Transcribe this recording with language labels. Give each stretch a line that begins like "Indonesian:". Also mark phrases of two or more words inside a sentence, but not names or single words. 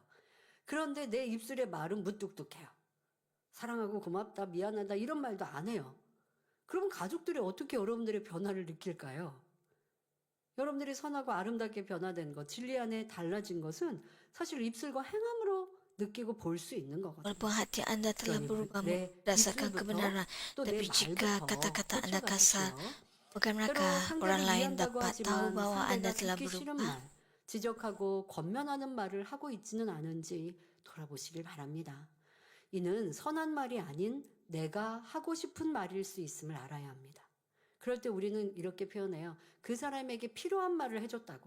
Korean: 그런데 내 입술의 말은 무뚝뚝해요. 사랑하고 고맙다, 미안하다 이런 말도 안 해요. 그러면 가족들이 어떻게 여러분들의 변화를 느낄까요? 여러분들이 선하고 아름답게 변화된 것, 진리 안에 달라진 것은 사실 입술과 행함으로 느끼고 볼 수 있는 거거든요.
Indonesian: Walaupun hati Anda telah
Korean: 그러니
Indonesian: berubah
Korean: 내
Indonesian: berdasarkan
Korean: 입술부터
Indonesian: kebenaran,
Korean: 또 내
Indonesian: tapi jika
Korean: 말부터
Indonesian: kata-kata Anda kasar,
Korean: 고쳐가십시오.
Indonesian: bagaimanakah
Korean: 때로
Indonesian: orang
Korean: 상대를
Indonesian: lain
Korean: 위한다고
Indonesian: dapat tahu
Korean: 하지만
Indonesian: bahwa Anda
Korean: 상대가
Indonesian: telah
Korean: 듣기 싫은
Indonesian: berubah?
Korean: 말, 지적하고 권면하는 말을 하고 있지는 않은지 돌아보시길 바랍니다. 이는 선한 말이 아닌 내가 하고 싶은 말일 수 있음을 알아야 합니다. 그럴 때 우리는 이렇게 표현해요. 그 사람에게 필요한 말을 해줬다고.